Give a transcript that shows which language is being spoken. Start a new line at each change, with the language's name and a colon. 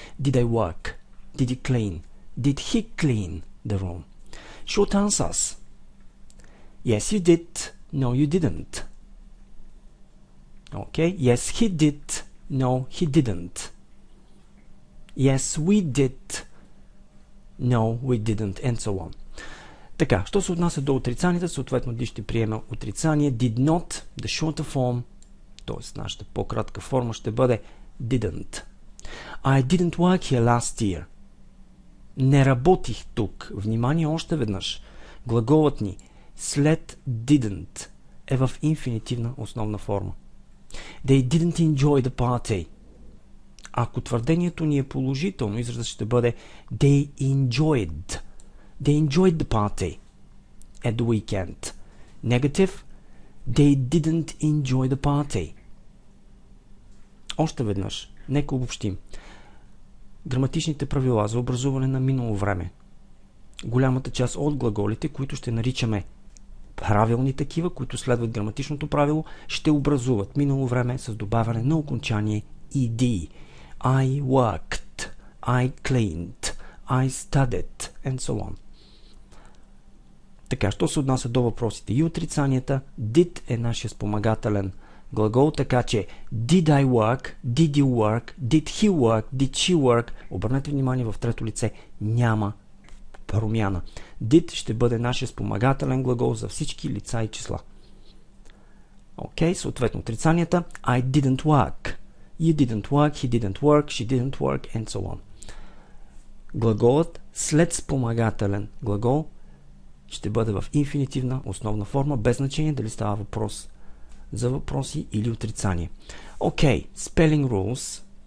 English: Did I work? Did you clean? Did he clean the room? Short answers. Yes, you did. No, you didn't. Okay. Yes, he did. No, he didn't. Yes, we did. No, we didn't. And so on.
Bulgarian: Така, що се отнася до отрицанията, съответно did ще приема отрицание.
English: Did not, the shorter form,
Bulgarian: т.е. нашата по-кратка форма ще бъде didn't.
English: I didn't work here last year.
Bulgarian: Не работих тук. Внимание още веднъж. Глаголът ни след didn't е в инфинитивна основна форма.
English: They didn't enjoy the party.
Bulgarian: Ако твърдението ни е положително, изразът ще бъде
English: They enjoyed the party at the weekend. Negative, they didn't enjoy the party.
Bulgarian: Още веднъж, нека обобщим. Граматичните правила за образуване на минало време. Голямата част от глаголите, които ще наричаме правилни такива, които следват граматичното правило, ще образуват минало време с добавяне на окончание ed.
English: I worked, I cleaned, I studied, and so on.
Bulgarian: Така, що се отнася до въпросите и отрицанията, did е нашия спомагателен глагол, така че
English: did I work, did you work, did he work, did she work.
Bulgarian: Обърнете внимание, в трето лице няма промяна. Did ще бъде нашия спомагателен глагол за всички лица и числа. Окей, съответно отрицанията
English: I didn't work, you didn't work, he didn't work, she didn't work, and so on.
Bulgarian: Глаголът след спомагателен глагол ще бъде в инфинитивна основна форма, без значение дали става въпрос за въпроси или отрицание. Окей,
English: spelling rules.